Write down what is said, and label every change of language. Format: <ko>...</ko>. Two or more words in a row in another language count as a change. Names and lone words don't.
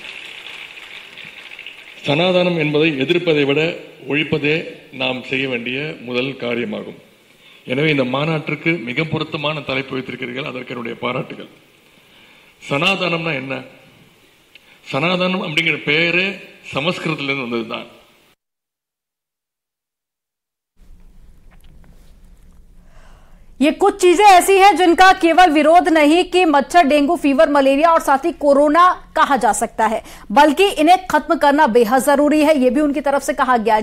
<ta>சனாதனம் என்பதை எதிர்ப்பதை விட ஒழிப்பதே நாம் செய்ய வேண்டிய முதல் காரியமாகும். எனவே இந்த மாநாட்டிற்கு மிக பொருத்தமான தலைப்பு வைத்திருக்கிறீர்கள், அதற்கு என்னுடைய பாராட்டுகள். சனாதனம்னா என்ன? சனாதனம் அப்படிங்கிற பெயரே சமஸ்கிருதத்திலிருந்து வந்ததுதான்.</ta> <hi>ये कुछ चीजें ऐसी हैं जिनका केवल विरोध नहीं कि मच्छर, डेंगू, फीवर, मलेरिया और साथ ही कोरोना कहा जा सकता है, बल्कि इन्हें खत्म करना बेहद जरूरी है, यह भी उनकी तरफ से कहा गया।</hi>